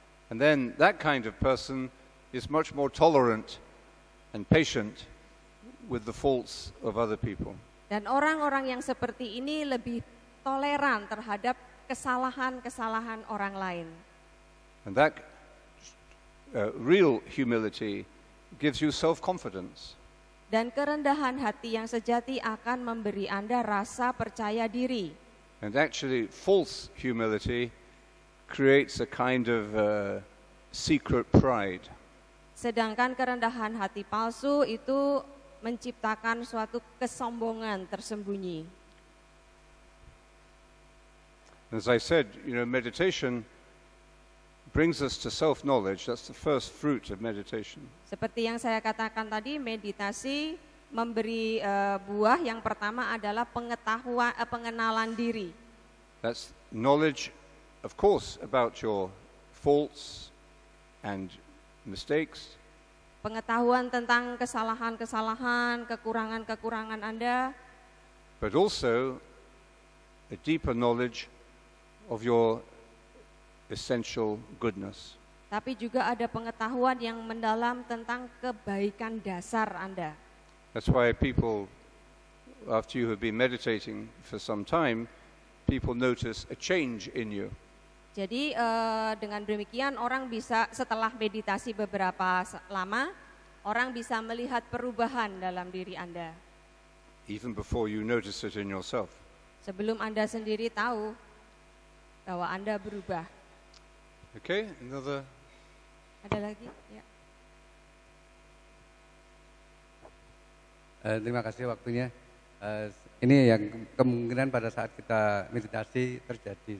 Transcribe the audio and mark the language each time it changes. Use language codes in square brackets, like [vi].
[en] And then that kind of person is much more tolerant and patient with the faults of other people. [id] Dan orang-orang yang seperti ini lebih toleran terhadap kesalahan-kesalahan orang lain. [en] And that real humility gives you self-confidence. [id] Dan kerendahan hati yang sejati akan memberi Anda rasa percaya diri. [en] And actually false humility creates a kind of secret pride. [id] Sedangkan kerendahan hati palsu itu menciptakan suatu kesombongan tersembunyi. [en] As I said, meditation brings us to self-knowledge. That's the first fruit of meditation. [id] Seperti yang saya katakan tadi, meditasi memberi buah yang pertama adalah pengenalan diri. [en] That's knowledge, of course, about your faults and mistakes. [id] Pengetahuan tentang kesalahan-kesalahan, kekurangan-kekurangan Anda. [en] But also a deeper knowledge of your essential goodness. [id] Tapi juga ada pengetahuan yang mendalam tentang kebaikan dasar Anda. [en] That's why people, after you have been meditating for some time, people notice a change in you. [id] Jadi dengan demikian orang bisa setelah meditasi beberapa lama, orang bisa melihat perubahan dalam diri Anda. [en] Even before you notice it in yourself. [id] Sebelum Anda sendiri tahu bahwa Anda berubah. [en] Okay, another. [id] Ada lagi? Ya. Terima kasih waktunya. Ini yang kemungkinan pada saat kita meditasi terjadi.